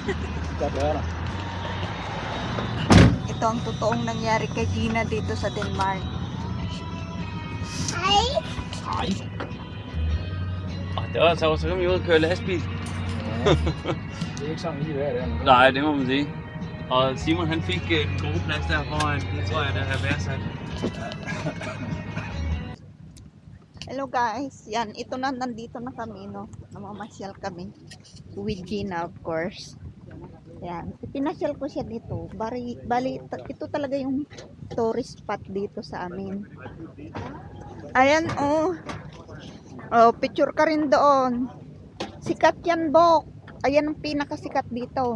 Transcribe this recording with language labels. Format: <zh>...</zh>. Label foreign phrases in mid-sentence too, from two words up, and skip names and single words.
<tl>Ito ang totoong nangyari kay Gina dito sa Denmark.</tl> <da>Nej. Det var altså så kan vi ud og køre lastbil. Det er ikke sådan lige hvad det er. Nej, det må man sige. Og Simon han fik en god plads der foran. Det tror jeg, der har værdsat.</da> <en>Hello guys,</en> <tl>yan, ito na, nandito na kami, no, namamasyal kami</tl> <en>with Gina, of course.</en> <tl>Yan, pinasyal ko siya dito, bali, ito talaga yung</tl> <en>tourist spot</en> <tl>dito sa amin. Ayan, oh, picture ka rin doon, sikat yan, Bok, ayan ang pinakasikat dito.</tl>